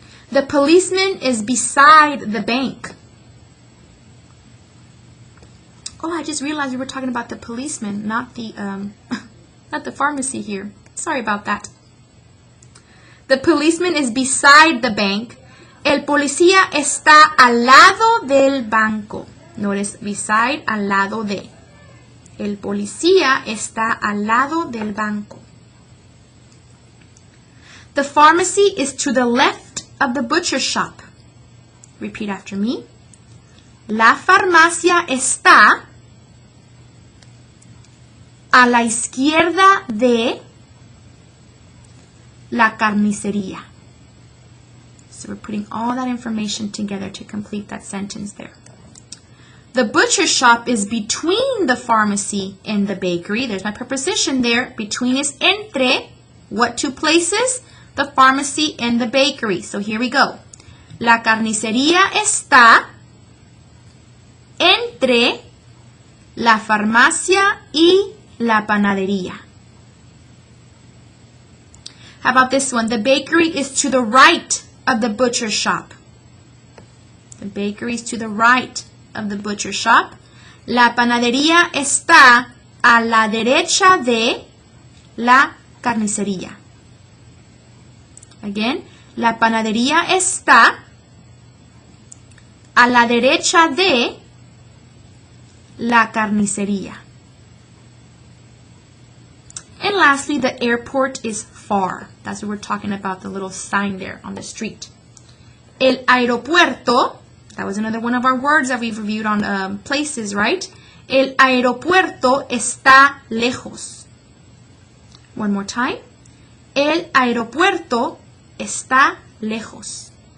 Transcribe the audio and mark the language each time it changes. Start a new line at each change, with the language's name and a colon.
English: The policeman is beside the bank. Oh, I just realized we were talking about the policeman, not the not the pharmacy here. Sorry about that. The policeman is beside the bank.
Spanish: El policía está al lado del banco.
English: Notice beside,
Spanish: al lado de. El policía está al lado del banco.
English: The pharmacy is to the left of the butcher shop. Repeat after me.
Spanish: La farmacia está a la izquierda de la carnicería.
English: So we're putting all that information together to complete that sentence there. The butcher shop is between the pharmacy and the bakery. There's my preposition there. Between is entre. What two places? The pharmacy and the bakery. So here we go.
Spanish: La carnicería está entre la farmacia y la panadería.
English: How about this one? The bakery is to the right of the butcher shop. The bakery is to the right of the butcher shop.
Spanish: La panadería está a la derecha de la carnicería. Again, la panadería está a la derecha de la carnicería.
English: And lastly, the airport is far. That's what we're talking about, the little sign there on the street.
Spanish: El aeropuerto,
English: that was another one of our words that we've reviewed on places, right?
Spanish: El aeropuerto está lejos.
English: One more time.
Spanish: El aeropuerto está lejos.